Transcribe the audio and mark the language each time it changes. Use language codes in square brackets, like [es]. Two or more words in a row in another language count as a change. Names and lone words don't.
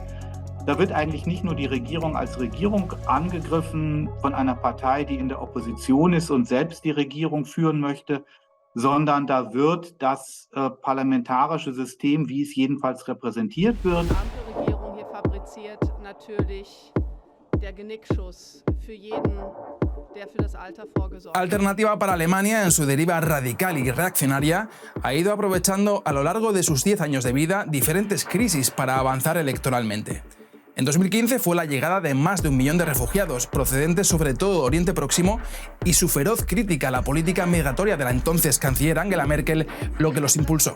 [de] Da wird eigentlich nicht nur die Regierung als Regierung angegriffen von einer Partei, die in der Opposition ist und selbst die Regierung führen möchte, sondern da wird das parlamentarische System, wie es jedenfalls repräsentiert wird. Die Ampelregierung hier fabriziert natürlich der Genickschuss für jeden, der für das Alter vorgesorgt hat. [es] Alternativa para Alemania, en su deriva radical y reaccionaria, ha ido aprovechando a lo largo de sus 10 años de vida diferentes crisis para avanzar electoralmente. En 2015 fue la llegada de más de 1 millón de refugiados, procedentes sobre todo de Oriente Próximo, y su feroz crítica a la política migratoria de la entonces canciller Angela Merkel lo que los impulsó.